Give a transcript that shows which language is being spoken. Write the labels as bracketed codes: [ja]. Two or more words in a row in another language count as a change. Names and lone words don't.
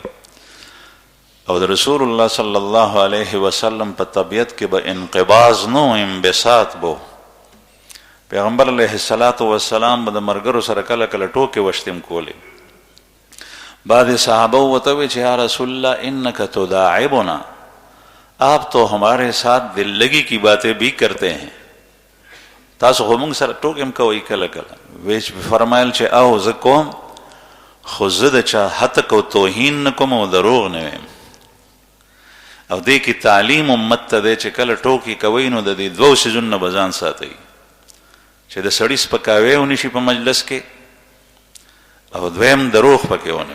[ps] او د [ar] رسول الله صلی الله علیه وسلم [ps] په طبیعت کې به انقباض نو، انبساط بو. پیغمبر علیه السلام به د ملګرو سره کله کله ټوکې وشتم کولې. بعض صحابه ورته وی چې [ar] یا رسول الله انک تداعبنا، [ur] آپ تو ہمارے ساتھ دل لگی کی باتیں بھی کرتے ہیں، [ps] تاسو خو موږ سره ټوکې کوئ کله کله. ویچ فرمایل چې او زه کوم، خو زه د چا حتک او توهین نه کوم او دروغ نه ویم. او دې کې تعلیم امت ته دی چې کله ټوکې کوئ نو د دې دوو څیزونو نه به ځان ساتئ، چې د سړي سپکاوی ونی شي په مجلس کې، او دویم دروغ پکې ونه.